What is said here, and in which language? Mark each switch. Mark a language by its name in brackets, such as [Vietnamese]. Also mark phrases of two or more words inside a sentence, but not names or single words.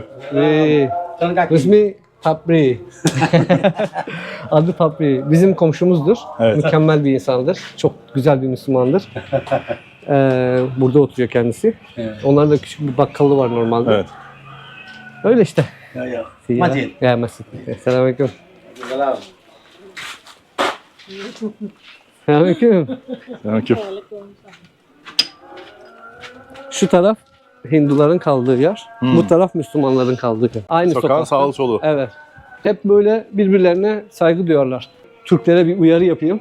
[Turkish] İsmi Papri. Adı Papri. Bizim komşumuzdur. Evet. Mükemmel bir insandır. Çok güzel bir Müslümandır. Burada oturuyor kendisi. Onların da küçük bir bakkalı var normalde. Evet. Öyle işte. Masjid. Ya masjid. Selamünaleyküm. Selamünaleyküm. Selamünaleyküm. Şu taraf Hinduların kaldığı yer. Bu taraf Müslümanların kaldığı yer. Aynı Sokağın sokakta. sağlı solu. Evet. Hep böyle birbirlerine saygı duyarlar. Türklere bir uyarı yapayım.